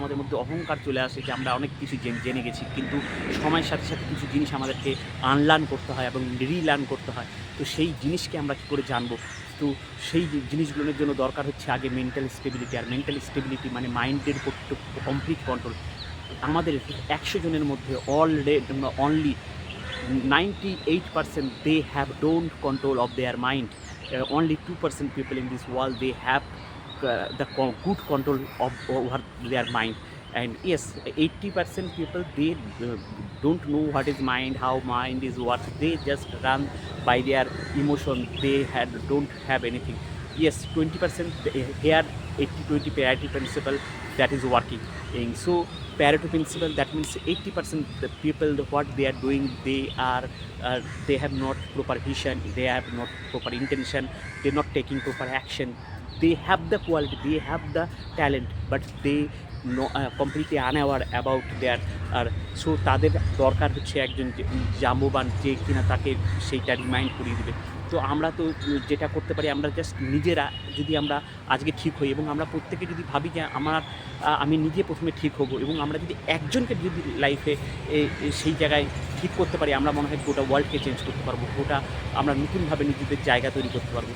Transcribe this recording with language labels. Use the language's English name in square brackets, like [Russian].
[Bangla] আমাদের মধ্যে অহংকার চলে আসে যে আমরা অনেক কিছু জেনে গেছি, কিন্তু সময়ের সাথে সাথে কিছু জিনিস আমাদেরকে আনলার্ন করতে হয় এবং রিলার্ন করতে হয়। তো সেই জিনিসকে আমরা কী করে জানবো? তো সেই জিনিসগুলোর জন্য দরকার হচ্ছে আগে মেন্টাল স্টেবিলিটি। আর মেন্টাল স্টেবিলিটি মানে মাইন্ডের উপর কমপ্লিট কন্ট্রোল। আমাদের 100 জনের মধ্যে only 98% [English] they have don't control of their mind. Only 2% people in this world, they have the good control of over their mind. And yes, 80% people, they don't know what is mind, how mind is what. They just run by their emotion. They don't have anything. Yes, 20% here, 80-20 parity principle, that is working. And so Pareto principle, that means 80% the people, what they are doing, they have not proper vision, they have not proper intention, they are not taking proper action. They have the quality, they have the talent, but they completely unaware about their so [Bangla] তাদের দরকার হচ্ছে একজন জাম্বুবান, যে কিনা তাকে সেইটা remind করিয়ে দেবে। তো আমরা তো যেটা করতে পারি, আমরা জাস্ট নিজেরা যদি আমরা আজকে ঠিক হই, এবং আমরা প্রত্যেকে যদি ভাবি যে আমি নিজে প্রথমে ঠিক হব, এবং আমরা যদি একজনকে যদি লাইফে সেই জায়গায় ঠিক করতে পারি, আমরা মনে হয় গোটা ওয়ার্ল্ডকে চেঞ্জ করতে পারবো, গোটা আমরা নতুনভাবে নিজেদের জায়গা তৈরি করতে পারবো।